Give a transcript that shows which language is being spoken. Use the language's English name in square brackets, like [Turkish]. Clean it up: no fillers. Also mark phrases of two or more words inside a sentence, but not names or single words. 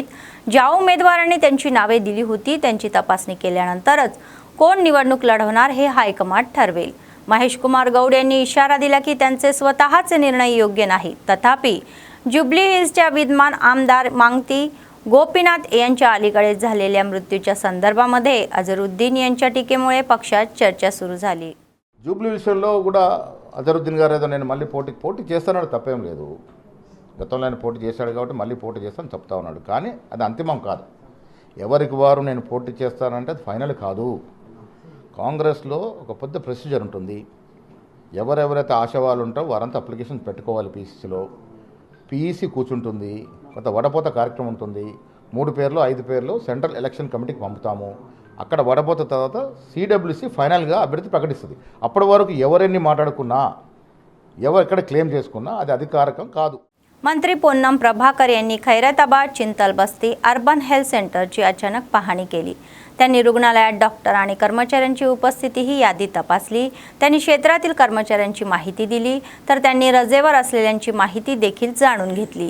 [Marathi] ज्या उमेदवारांनी त्यांची नावे दिली होती त्यांची तपासणी केल्यानंतरच कोण निवडणूक लढवणार हे हायकमांड ठरवेल। महेश कुमार गौड यांनी इशारा दिला की त्यांचे स्वतःचे निर्णय योग्य नाही। तथापि जुबली हिल्सच्या विद्यमान आमदार मांगती गोपीनाथ यांच्या अलीकडे झालेल्या मृत्यूच्या संदर्भामध्ये अझरुद्दीन यांच्या टीकेमुळे पक्षात चर्चा सुरू झाली। [Telugu] జూబ్లీ విషయంలో కూడా అజరుద్దీన్ గారు ఏదో నేను మళ్ళీ పోటీ చేస్తానని తప్పేం లేదు। గతంలో ఆయన పోటీ చేశాడు కాబట్టి మళ్ళీ పోటీ చేస్తానని చెప్తా ఉన్నాడు। కానీ అది అంతిమం కాదు। ఎవరికి వారు నేను పోటీ చేస్తానంటే అది ఫైనల్ కాదు। కాంగ్రెస్లో ఒక పెద్ద ప్రొసీజర్ ఉంటుంది। ఎవరెవరైతే ఆశావాళ్ళు ఉంటారో వారంతా అప్లికేషన్ పెట్టుకోవాలి। PEC కూర్చుంటుంది, కొంత వడపోత కార్యక్రమం ఉంటుంది। 3 పేర్లు 5 పేర్లు [English] central election committee-ki [Telugu] పంపుతాము। అక్కడ వడపోత తర్వాత CWC ఫైనల్గా అభ్యర్థి ప్రకటిస్తుంది। అప్పటి వరకు ఎవరెన్ని మాట్లాడుకున్నా ఎవరు ఎక్కడ క్లెయిమ్ చేసుకున్నా అది అధికారికం కాదు। [Marathi] मंत्री पोन्नम प्रभाकर यांनी खैरताबाद चिंतल बस्ती [English] urban health center-chi [Marathi] अचानक पाहणी केली। त्यांनी रुग्णालयात डॉक्टर आणि कर्मचाऱ्यांची उपस्थिती ही यादी तपासली। त्यांनी क्षेत्रातील कर्मचाऱ्यांची माहिती दिली तर त्यांनी रजेवर असलेल्यांची माहिती देखील जाणून घेतली।